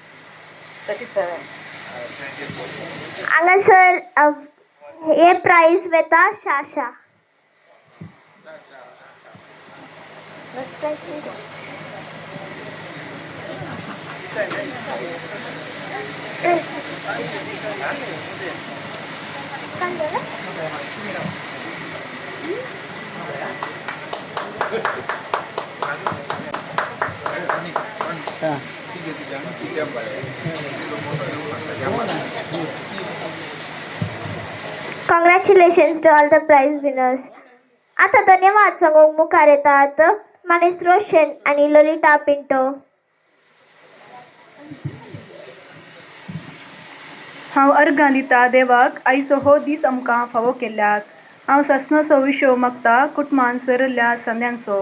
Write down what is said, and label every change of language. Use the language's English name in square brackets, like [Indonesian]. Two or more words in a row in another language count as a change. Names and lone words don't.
[Konkani] हांगासर हे प्राइस वेता शाशा. [English] Congratulations to all the prize winners. [Konkani] आता धन्यवाद सांगूंक मुखार येतात मनीष रोशन आणि ललिता पिंटो. हांव अर्घां दिता देवाक आयचो हो दीस आमकां फावो केल्याक. हांव सस्नो सविशो मागता कुटुंबान सरल्या संद्यांचो.